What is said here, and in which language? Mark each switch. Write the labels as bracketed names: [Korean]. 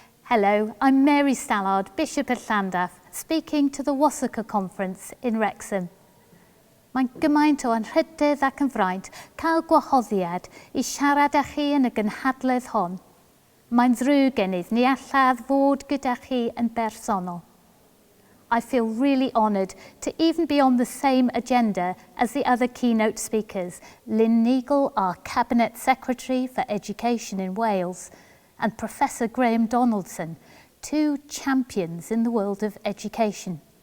[English] Hello, I'm Mary Stallard, Bishop at Llandaff, speaking to the WASACRE conference in Wrexham. [Welsh] Mae'n gymaint o anrhydydd ac yn fraint cael gwahoddiad I siarad â chi yn y Genedlaethol hon. Mae'n ddrwg gennyf ni allaf fod gyda chi yn bersonol. [English] I feel really honoured to even be on the same agenda as the other keynote speakers, Lynn Neagle, our Cabinet Secretary for Education in Wales, and Professor Graham Donaldson, two champions in the world of education.